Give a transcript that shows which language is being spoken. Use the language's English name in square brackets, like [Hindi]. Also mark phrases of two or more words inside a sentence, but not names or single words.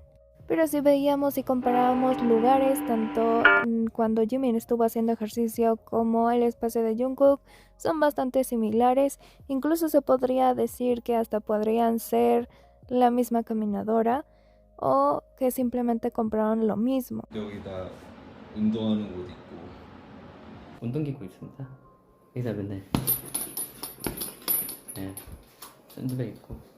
[Spanish] Pero si veíamos y comparábamos lugares, tanto cuando Jimin estuvo haciendo ejercicio como el espacio de Jungkook, son bastante similares. Incluso se podría decir que hasta podrían ser la misma caminadora, o que simplemente compraron lo mismo. [Korean] 여기다 운동하는 옷 있고 운동기구 있습니다. 여기다 맨날 샌드백 있고.